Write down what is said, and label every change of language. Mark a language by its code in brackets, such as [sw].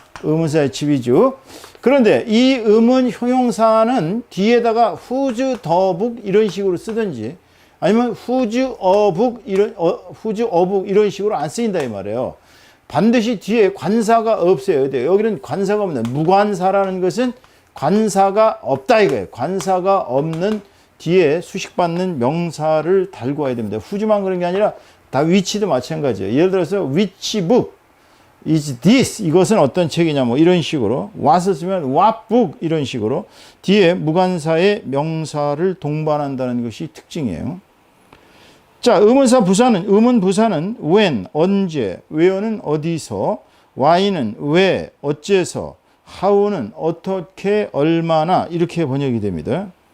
[ko] 의문사 HB주. 그런데 이 의문 형용사는 뒤에다가 [en] whose the book [ko] 이런 식으로 쓰든지 아니면 [en] whose a book [ko] 이런 식으로 안 쓰인다 이 말이에요. 반드시 뒤에 관사가 없어야 돼요. 여기는 관사가 없는, 무관사라는 것은 관사가 없다 이거예요. 관사가 없는 뒤에 수식받는 명사를 달고 와야 됩니다. 후지만 그런 게 아니라 다 위치도 마찬가지예요. 예를 들어서 [en] which book is this? [ko] 이것은 어떤 책이냐 뭐 이런 식으로, what을 쓰면 [en] what book [ko] 이런 식으로 뒤에 무관사의 명사를 동반한다는 것이 특징이에요. 자, 의문사 부사는, 의문 부사는 when, 언제, where는 어디서, why는 왜, 어째서, how는 어떻게, 얼마나 이렇게 번역이 됩니다.